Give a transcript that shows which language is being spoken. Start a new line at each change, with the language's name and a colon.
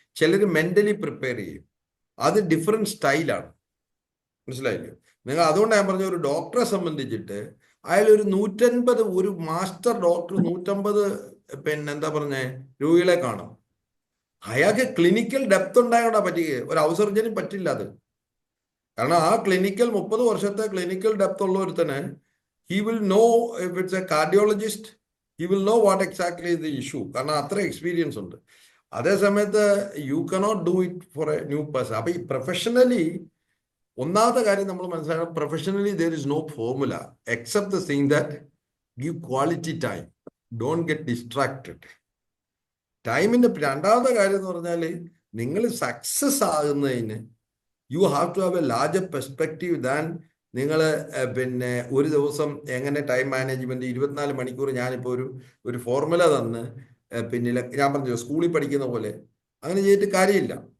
Malayalam: ചിലർ mentally prepare ചെയ്യും. അത് ഡിഫറെന്റ് സ്റ്റൈലാണ്. മനസ്സിലായില്ലേ നിങ്ങൾ? അതുകൊണ്ട് ഞാൻ പറഞ്ഞ, ഒരു ഡോക്ടറെ സംബന്ധിച്ചിട്ട് അയാൾ ഒരു 150 ഒരു മാസ്റ്റർ ഡോക്ടർ 150 രോഗികളെ കാണും. അയാൾക്ക് ക്ലിനിക്കൽ ഡെപ്ത് ഉണ്ടായോണ്ടാ പറ്റുക. ഒരു ഔസർജനും പറ്റില്ല അത്. കാരണം ആ ക്ലിനിക്കൽ 30 വർഷത്തെ ക്ലിനിക്കൽ ഡെപ്ത് ഉള്ള ഒരുത്തന്
English: he will know, if it's a cardiologist, he will know what exactly is the issue.
Malayalam: കാരണം അത്ര എക്സ്പീരിയൻസ് ഉണ്ട്. അതേ സമയത്ത്
English: You cannot do it for a new person.
Malayalam: അപ്പൊ ഈ പ്രൊഫഷണലി ഒന്നാമത്തെ കാര്യം നമ്മൾ മനസ്സിലാക്കണം, professionally
English: there is no formula except the thing that give quality time, don't get distracted.
Malayalam: ടൈമിന്റെ രണ്ടാമത്തെ കാര്യം എന്ന് പറഞ്ഞാൽ, നിങ്ങൾ സക്സസ് ആകുന്നതിന്
English: you have to have a larger perspective than
Malayalam: നിങ്ങൾ ഒരു ദിവസം എങ്ങനെ ടൈം മാനേജ്മെന്റ് 24 മണിക്കൂർ ഞാനിപ്പോൾ ഒരു ഫോർമുല തന്ന് ഞാൻ പറഞ്ഞു സ്കൂളിൽ പഠിക്കുന്ന പോലെ അങ്ങനെ ചെയ്തിട്ട് കാര്യമില്ല.